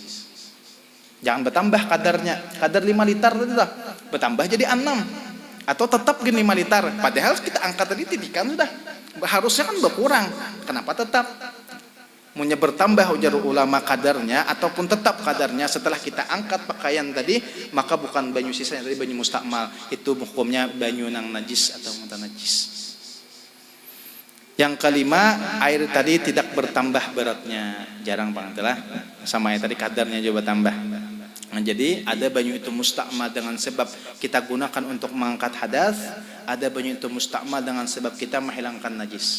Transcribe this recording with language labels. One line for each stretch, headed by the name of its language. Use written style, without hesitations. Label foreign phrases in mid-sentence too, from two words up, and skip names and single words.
Indonesian: Jangan bertambah kadarnya. Kadar 5 liter tadi dah bertambah jadi 6 atau tetap gini 5 liter. Padahal kita angkat tadi titikan sudah. Harusnya kan berkurang. Kenapa tetap?
Banjar: Munnya bertambah ujar ulama kadarnya ataupun tetap kadarnya setelah kita angkat pakaian tadi maka bukan banyu sisanya tadi banyu mustakmal, itu hukumnya banyu nang najis atau mutanajis.
Indonesian: Yang kelima, air tadi tidak bertambah beratnya, jarang banget lah sama yang tadi kadarnya coba tambah. Nah, jadi ada banyu itu mustakmal dengan sebab kita gunakan untuk mengangkat hadas, ada banyu itu mustakmal dengan sebab kita menghilangkan najis.